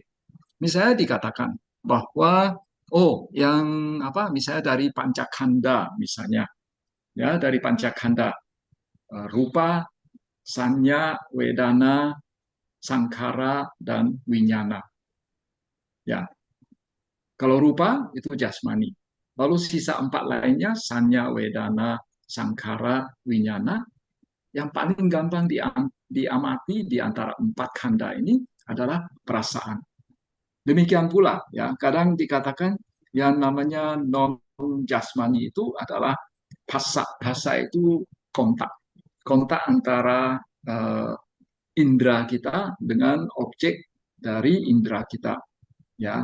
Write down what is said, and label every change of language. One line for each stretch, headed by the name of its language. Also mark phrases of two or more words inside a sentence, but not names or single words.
Indonesian: Misalnya dikatakan bahwa yang misalnya dari pancakanda, misalnya, ya, dari pancakanda, rupa, sanya, wedana, sangkara, dan winyana. Ya, kalau rupa itu jasmani. Lalu sisa 4 lainnya, sanya, wedana, sangkara, winyana, yang paling gampang diamati di antara 4 kanda ini adalah perasaan. Demikian pula, ya, kadang dikatakan yang namanya non jasmani itu adalah phassa. Phassa itu kontak. Kontak antara indera kita dengan objek dari indera kita, ya.